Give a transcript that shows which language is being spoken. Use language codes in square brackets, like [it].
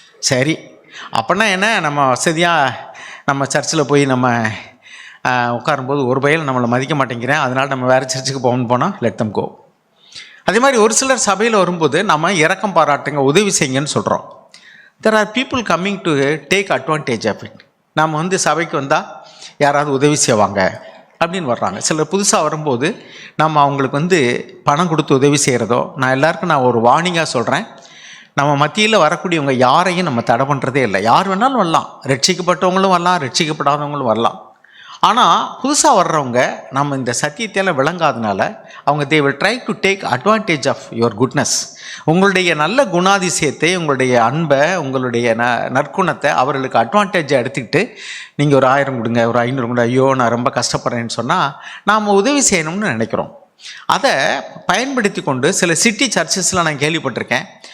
[ta] சரி, அப்படின்னா என்ன, நம்ம வசதியாக நம்ம சர்ச்சில் போய் நம்ம உட்காரும்போது ஒரு பையன் நம்மளை மதிக்க மாட்டேங்கிறேன், அதனால் நம்ம வேறு சர்ச்சுக்கு போனால் [en] Let them go. [ta] அதே மாதிரி ஒரு சிலர் சபையில் வரும்போது நம்ம இரக்கம் பாராட்டுங்க, உதவி செய்யுங்கன்னு சொல்கிறோம். [en] There are people coming to take advantage of it. [ta] நாம் சபைக்கு வந்தால் யாராவது உதவி செய்வாங்க அப்படின்னு வர்றாங்க. சிலர் புதுசாக வரும்போது நம்ம அவங்களுக்கு பணம் கொடுத்து உதவி செய்கிறதோ, நான் எல்லாருக்கும் நான் ஒரு வார்னிங்காக சொல்கிறேன், நம்ம மத்தியில் வரக்கூடியவங்க யாரையும் நம்ம தடை பண்ணுறதே இல்லை. யார் வேணாலும் வரலாம், ரட்சிக்கப்பட்டவங்களும் வரலாம், ரட்சிக்கப்படாதவங்களும் வரலாம். ஆனால் புதுசாக வர்றவங்க நம்ம இந்த சத்தியத்தையெல்லாம் விளங்காதனால அவங்க [en] they will try to take advantage of your goodness. [ta] உங்களுடைய நல்ல குணாதிசயத்தை, உங்களுடைய அன்பை, உங்களுடைய நற்குணத்தை அவர்களுக்கு அட்வான்டேஜாக எடுத்துக்கிட்டு நீங்கள் ஒரு 1000 கொடுங்க, ஒரு 500 கொடுங்க, ஐயோ நான் ரொம்ப கஷ்டப்படுறேன்னு சொன்னால் நாம் உதவி செய்யணும்னு நினைக்கிறோம். அதை பயன்படுத்தி கொண்டு சில சிட்டி சர்ச்சஸில் நான் கேள்விப்பட்டிருக்கேன்.